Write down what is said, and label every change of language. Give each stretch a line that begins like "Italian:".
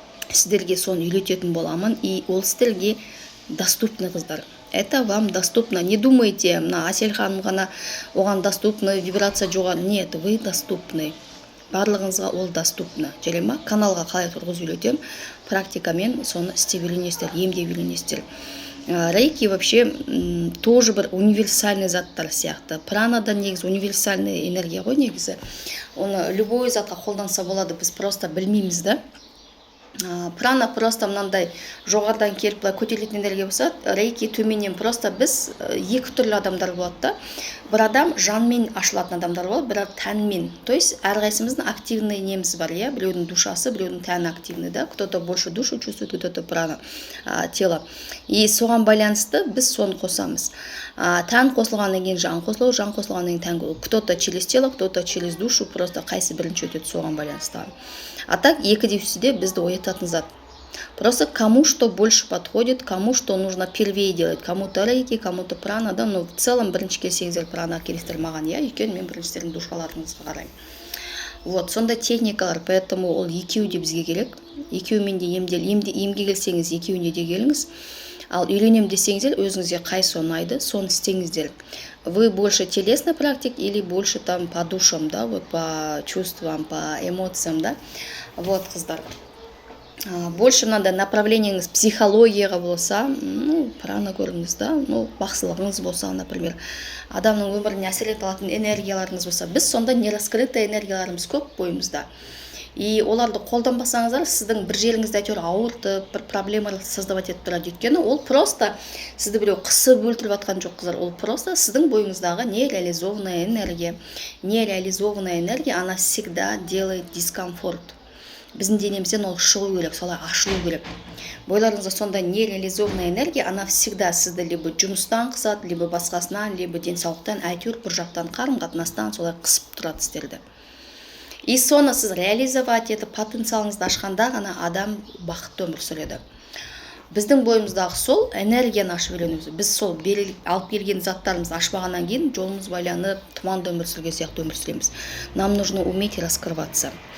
Kazakh: Сіздерге соны үйрететін боламын, и ол сіздерге доступны, қыздар.
Russian: Это вам доступно. Не думайте, на Асель ханым
Kazakh: ғана оған
Russian: доступны, вибрация жоғары. Нет, вы доступны.
Kazakh: Барлығыңызға ол
Russian: доступны.
Kazakh: Жарай ма? Каналға қалай тұрғызып үйретем, практикамен соны істеп үйренесіздер, емдеп үйренесіздер. Рейки
Russian: вообще тоже
Kazakh: бір универсальный заттар сияқты. Пранада негізі универсальный энергия ғой негізі. Оны любой затқа қолданса болады, біз просто білмейміз да. Прана просто мынандай жоғардан келіп былай көтерілетін энергия болса, рейки төменнен просто біз екі түрлі адамдар болады да. Бір адам жанмен ашылатын адамдар болады, бір тәнмен.
Russian: То есть
Kazakh: әрқайсымыздың активный неміз бар, иә, біреудің душасы, біреудің тәні активный, да.
Russian: Кто-то больше душу чувствует, кто-то прана, тело.
Kazakh: И соған байланысты біз соны қосамыз. Тән қосылғаннан кейін жан қосылу, жан қосылғаннан кейін тән.
Russian: Кто-то через тело, кто-то через душу, просто
Kazakh: қайсы бірінші өтеді соған байланысты.
Russian: А так
Kazakh: екі де бізді оятатын зат.
Russian: Просто кому что больше подходит, кому что нужно первее делать. Кому-то рейки, кому-то прана, да, но в целом
Kazakh: бірінші келсеңіздер прана келістер маған, иә, екен мен біріншілердің душаларыңызға қараймын. Вот, сондай техникалар, поэтому ол екеуі де бізге керек. Екеуімен де емге келсеңіз, екеуіне де келіңіз. Ал үйренем десеңіздер, өзіңізге қайсы ұнайды, соны істеңіздер.
Russian: Вы больше телесный практик или больше там по душам, да, вот по чувствам, по эмоциям, да.
Kazakh: Вот, қыздар.
Russian: Больше надо
Kazakh: направлениеңіз психологияға болса, прана көріңіз, да, бақсылығыңыз болса, например, адамның өміріне әсер ете алатын энергияларыңыз болса, біз сонда нераскрытый энергияларымыз көп бойымызда. И оларды қолданбасаңыздар, сіздің бір жеріңізді әйтеуір ауыртып, бір проблемалар создавать етіп тұрады. Өйткені ол просто сізді біреу қысып өлтіріп жатқан жоқ, қыздар. Ол просто сіздің бойыңыздағы нереализованная энергия.
Russian: Нереализованная энергия, она всегда делает дискомфорт.
Kazakh: Біздің денемізден ол шығу керек, солай ашылу керек. Бойларыңызда сонда нереализованная энергия,
Russian: она всегда
Kazakh: сізді либо жұмыстан қысады, либо басқасынан, либо денсаулықтан, әйтеуір бір жақтан қарым-қатынастан солай қысып тұрады сіздерді. И соны сіз реализовать етіп, потенциалыңызды ашқанда ғана адам бақытты өмір сүреді. Біздің бойымыздағы сол энергияны ашып үйренеміз. Біз сол алып келген заттарымызды ашпағаннан кейін жолымыз байланып, тұманда өмір сүрген сияқты өмір сүреміз.
Russian: Нам нужно уметь раскрываться.